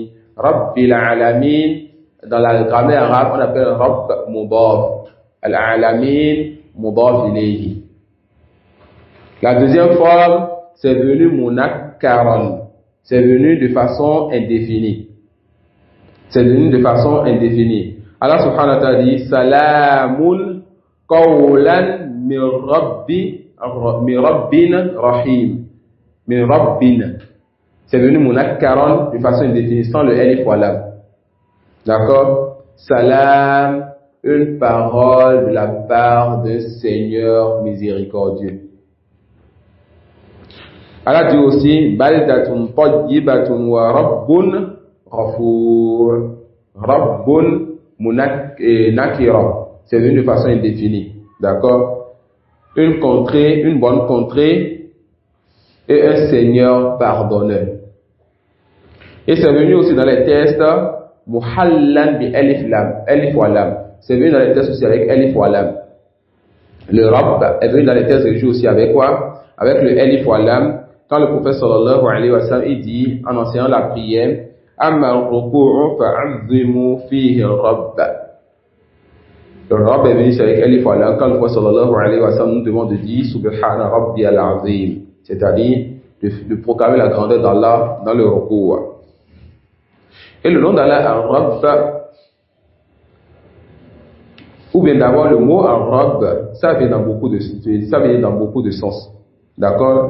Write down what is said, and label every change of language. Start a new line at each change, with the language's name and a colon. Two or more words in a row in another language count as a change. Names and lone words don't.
Arabic: رب العالمين,
French: dans la grammaire arabe, on appelle
Arabic: رب مضاف. العالمين مضاف إليه.
French: La deuxième forme, c'est venu munakkaran. C'est venu de façon indéfinie. C'est venu de façon indéfinie.
Arabic: الله سبحانه وتعالى dit سلام قولا من رب رحيم. من رب.
French: C'est venu munakkaran de façon indéfinie, sans le
Arabic: ألف ولام.
French: D'accord? Salam, une parole de la part d'un Seigneur miséricordieux.
Arabic: Allah
French: dit aussi
Arabic: بلدة طيبة ورب غفور. رب نكرة.
French: C'est venu de façon indéfinie. D'accord? Une contrée, une bonne contrée et un Seigneur pardonneur. Et c'est venu aussi dans les textes
Arabic: محلى بألف ولام.
French: C'est venu dans les textes aussi avec
Arabic: ألف ولام.
French: Le Rabb est venu dans les textes religieux aussi avec quoi? Avec le
Arabic: ألف ولام.
French: Quand le prophète
Arabic: صلى الله عليه وسلم
French: il dit en enseignant la prière
Arabic: أما الركوع فعظموا فيه الرب.
French: Le Rabb est venu avec
Arabic: ألف ولام.
French: Quand le prophète
Arabic: صلى الله عليه وسلم
French: nous demande de dire
Arabic: سبحان ربي العظيم,
French: c'est-à-dire de proclamer la grandeur d'Allah dans le ruku'. Et le nom d'Allah Ar-Rabb, ou bien d'abord le mot Ar-Rabb, ça vient dans beaucoup de sens. D'accord?